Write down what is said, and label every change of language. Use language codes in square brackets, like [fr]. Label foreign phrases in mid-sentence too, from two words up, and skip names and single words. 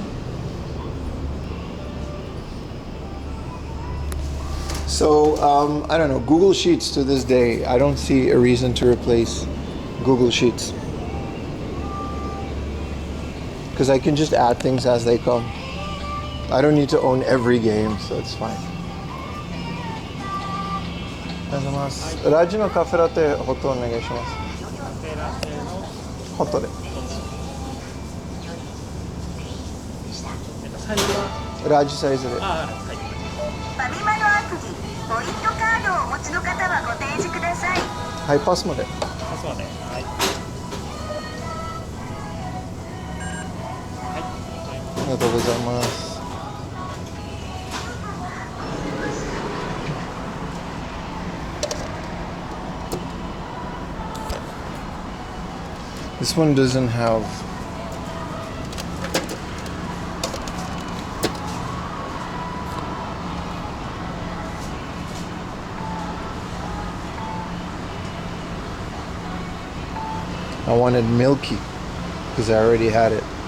[en] So, I don't know, Google Sheets to this day, I don't see a reason to replace Google Sheets. Because I can just add things as they come. I don't need to own every game, so it's fine. [ja] ラージのカフェラテホットお願いします. ホットで。ラージサイズで. ファミマのアプリ、ポイントカードをお持ちの方はご提示ください。はい、パスまで。パスまで。はい。ありがとうございます [en] 。This one doesn't have I wanted milky because I already had it.